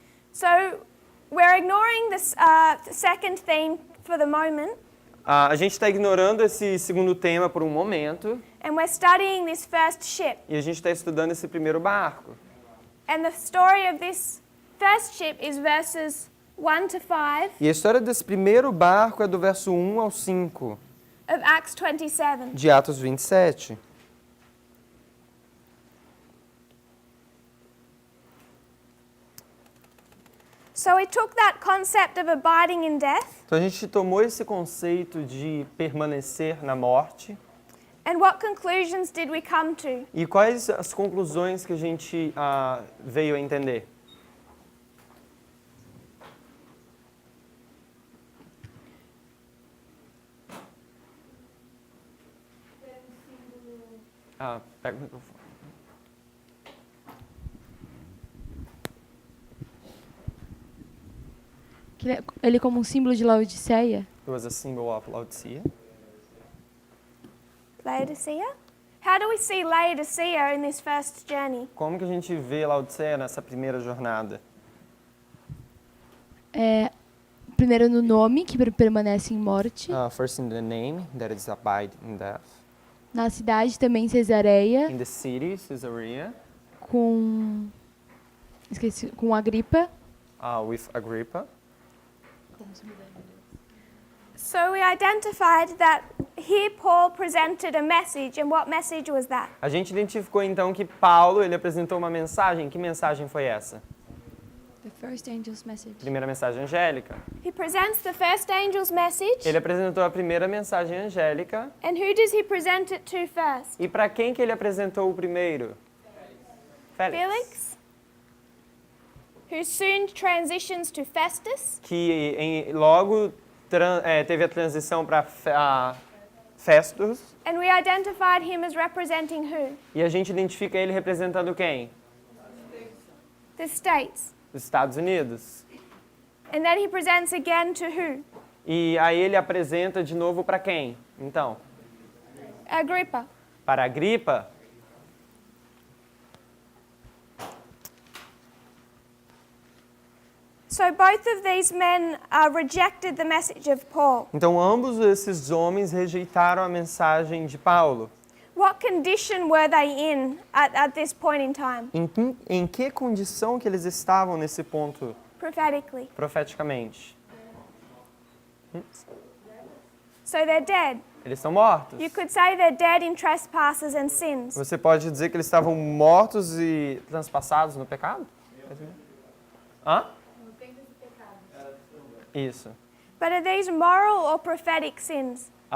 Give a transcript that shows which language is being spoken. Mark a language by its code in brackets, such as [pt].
[en] So we're ignoring this second theme for the moment, [pt] A gente está ignorando esse segundo tema por um momento [en] and we're studying this first ship. [pt] e a gente está estudando esse primeiro barco. [en] And the story of this first ship is verses 1 to 5 [pt] E a história desse primeiro barco é do verso 1 ao 5 [en] of Acts 27. [pt] de Atos 27. [en] So we took that concept of abiding in death, [pt] Então a gente tomou esse conceito de permanecer na morte [en] and what conclusions did we come to? [pt] e quais as conclusões que a gente veio a entender. Pega o microfone. Ele como um símbolo de Laodiceia. [en] It was a symbol of Laodicea. Laodicea? How do we see Laodicea in this first journey? [pt] Como que a gente vê Laodicea nessa primeira jornada? Primeiro no nome, que permanece em morte. [en] First in the name, that is abide in death. [pt] Na cidade também Cesareia, [en] In the city, Caesarea, [pt] com Agripa. [en] with Agrippa. So we identified that here Paul presented a message, and what message was that? [pt] A gente identificou então que Paulo ele apresentou uma mensagem. Que mensagem foi essa? [en] The first angel's message. [pt] Primeira mensagem angélica. [en] He presents the first angel's message, [pt] Ele apresentou a primeira mensagem angélica. [en] and who does he present it to first? [pt] E para quem que ele apresentou o primeiro? [en] Felix, who soon transitions to Festus, [pt] Que logo teve a transição para Festus. [en] and we identified him as representing who? [pt] E a gente identifica ele representando quem? [en] The states. [pt] Os Estados Unidos. [en] And then he presents again to who? [pt] E aí ele apresenta de novo para quem? Então, [en] Agrippa. [pt] para Agripa. [en] So both of these men rejected the message of Paul. [pt] Então ambos esses homens rejeitaram a mensagem de Paulo. [en] What condition were they in at this point in time, [pt] Em que condição que eles estavam nesse ponto [en] prophetically? [pt] profeticamente? [en] So they're dead. [pt] Eles estão mortos. [en] You could say they're dead in trespasses and sins. [pt] Você pode dizer que eles estavam mortos e transpassados no pecado? Hã? Isso. [en] But are these moral or prophetic sins?